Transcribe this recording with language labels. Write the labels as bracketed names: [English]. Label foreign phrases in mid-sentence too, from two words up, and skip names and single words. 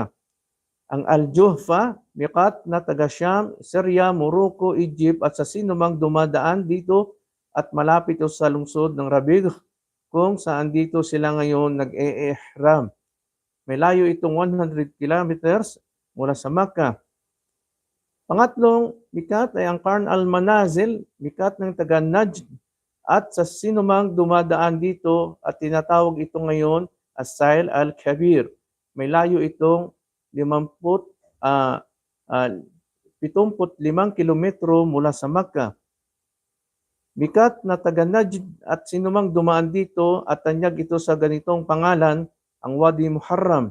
[Filipino] Ang Al-Juhfa, miqat na taga Sham, Syria, Morocco, Egypt at sa sinumang dumadaan dito at malapit sa lungsod ng Rabigh kung saan dito sila ngayon nag-e-ihram. May layo itong 100 kilometers mula sa Makkah. Pangatlong miqat ay ang Qarn al-Manazil, miqat ng taga Najd at sa sinumang dumadaan dito, at tinatawag ito ngayon as Sail al-Kabir. May layo itong 75 kilometro mula sa Makkah. Miqat na taga Najd at sinumang dumaan dito at tanyag ito sa ganitong pangalan, ang Wadi Muharram.